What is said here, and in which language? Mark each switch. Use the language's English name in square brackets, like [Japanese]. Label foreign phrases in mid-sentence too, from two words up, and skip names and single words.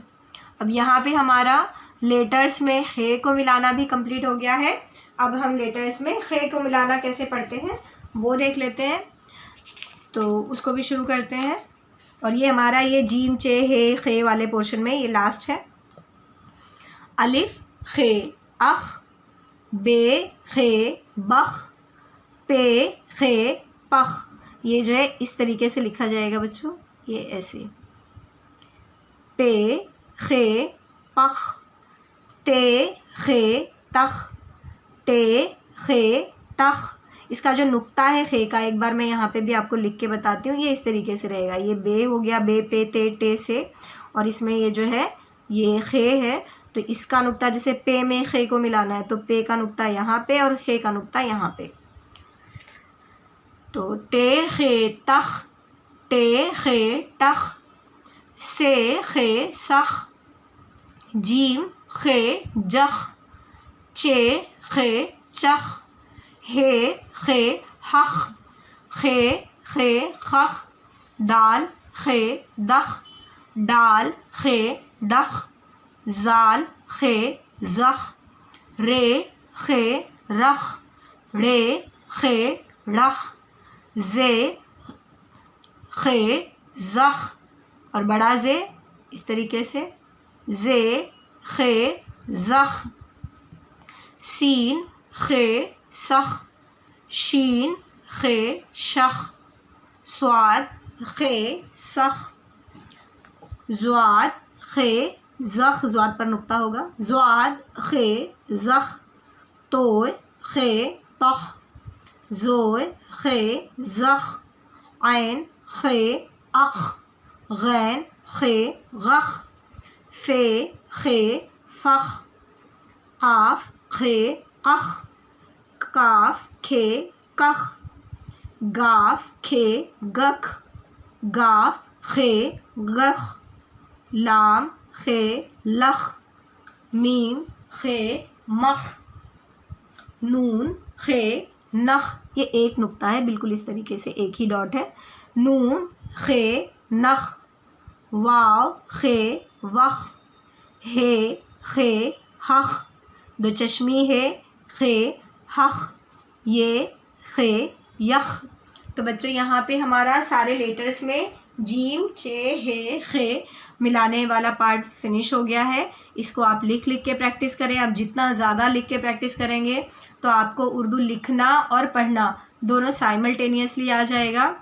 [Hindi] अब यहाँ पे हमारा लेटर्स में हे को मिलाना भी कंप्लीट हो गया है। अब हम लेटर्स में हे को मिलाना कैसे पढ़ते हैं वो देख लेते हैं, तो उसको भी शुरू करते हैं। और ये हमारा ये जीम चे हे खे वाले पोर्शन में ये लास्ट है। अलिफ खे अख, बे खे बख, पे खे पख। ये जो है इस तरीके से लिखा जाएगा बच्चों, ये ऐसे पे खे पख, ते खे तख, टे खे तख। इसका जो नुक्ता है खे का, एक बार मैं यहाँ पे भी आपको लिख के बताती हूँ। ये इस तरीके से रहेगा, ये बे हो गया, बे पे ते टे से, और इसमें ये जो है ये खे है, तो इसका नुक्ता जैसे पे में खे को मिलाना है तो पे का नुक्ता यहाँ पे और खे का नुक्ता यहाँ पे। तो टे खे तख, टे खे टख, से खे सख, जीम खे जख, चे खे चख, हे खे हख, खे खे खख, दाल खे दख, डाल खे डख, जाल खे जख, रे खे रख, रे खे रख, जे खे जख और बड़ा जे इस तरीके से, जे खे जख, सीन खे सख, शीन खे शख, स्वाद खे सख, ज़्वाद खे ज़ख, ज़्वाद पर नुक्ता होगा, ज़्वाद खे ज़ख, तोय खे तख, ज़ोय खे ज़ख, ऐन खे अख, गैन खे गख, फे खे फख, काफ खे कख, काफ खे कख, गाफ खे गख, गाफ खे गख, लाम खे लख, मीम खे मख, नून खे नख। ये एक नुक्ता है, बिल्कुल इस तरीके से एक ही डॉट है। नून खे नख, वाव खे वख, हे खे हख, दो चश्मी है खे हख, ये खे यख। तो बच्चों यहाँ पे हमारा सारे लेटर्स में जीम चे हे खे मिलाने वाला पार्ट फिनिश हो गया है। इसको आप लिख के प्रैक्टिस करें। आप जितना ज़्यादा लिख के प्रैक्टिस करेंगे तो आपको उर्दू लिखना और पढ़ना दोनों साइमल्टेनियसली आ जाएगा।